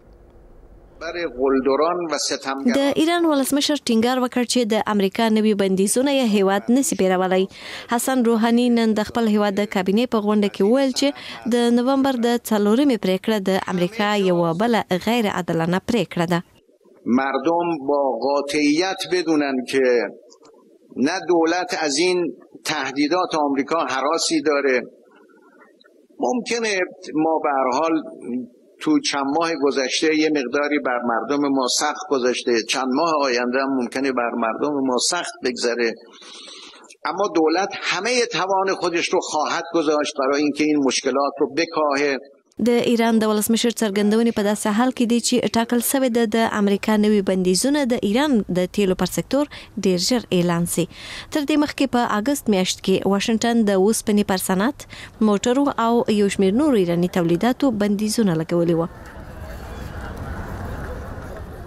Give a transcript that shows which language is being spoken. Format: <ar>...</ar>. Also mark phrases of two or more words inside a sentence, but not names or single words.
<ps>د ایران ولسمشر ټینګار وکړ چې د امریکا نوي بندیزونه یې هیواد نشي پیرولای. حسن روحاني نن د خپل هیواد د کابینې په غونډه کې وویل چې د نومبر د 4 پریکړه د امریکا یو بل غیر عادلانه پریکړه ده.</ps> <fa>مردم با قاطعیت بدونن که نه دولت از این تهدیدات آمریکا هراسی داره. ممکنه ما به هر حال تو چند ماه گذشته یه مقداری بر مردم ما سخت گذشته، چند ماه آینده هم ممکنه بر مردم ما سخت بگذره، اما دولت همه توان خودش رو خواهد گذاشت برای اینکه این مشکلات رو بکاهه.</fa> <ps>د ایران د ولسمشر څرګندونې په داسې حال کې دي چې ټاکل شوی د امریکا نوي بندیزونه د ایران د تیلو پر سکتور ډیر ژر اعلان شي. تر دې مخکې په اگست میاشت کې واشنگټن د اوسپنې پر صنعت، موټرو او یو شمېر نورو ایراني تولیداتو بندیزونه لګولي وو.</ps>